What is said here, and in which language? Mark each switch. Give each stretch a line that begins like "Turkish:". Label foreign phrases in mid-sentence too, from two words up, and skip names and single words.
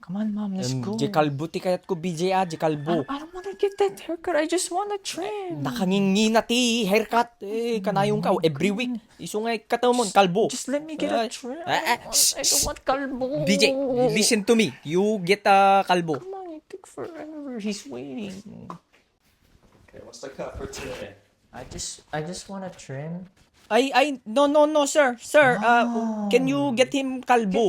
English: Come on, Mom, let's go.
Iloko: Di kalbo ti kayat ko, BJ di kalbo.
English: I don't want to get that haircut. I just want to trim.
Iloko: Nakangingi na ti haircut. Kanayong ka,
English: every week.
Iloko: Isungay katamon, kalbo.
English: Just let me get a trim. I don't want kalbo. BJ, listen to me. You get a kalbo. Come on, it took forever. He's waiting. Okay, what's the cut for today? I just want to trim. No, sir. Sir, can you get him kalbo?